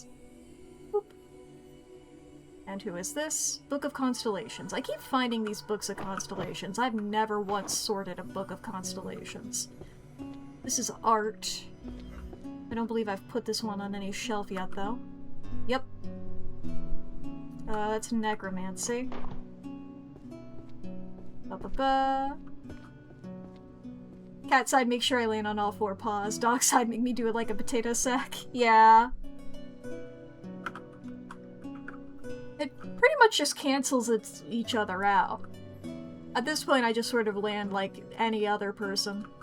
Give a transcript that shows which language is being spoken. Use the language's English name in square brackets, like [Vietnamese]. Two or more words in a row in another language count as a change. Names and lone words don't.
[English] Boop. And who is this? Book of Constellations. I keep finding these books of constellations. I've never once sorted a book of constellations. This is art. I don't believe I've put this one on any shelf yet, though. Yep. That's necromancy. Ba-ba-ba. Cat side, make sure I land on all four paws. Dog side, make me do it like a potato sack. Yeah. It pretty much just cancels each other out. At this point, I just sort of land like any other person.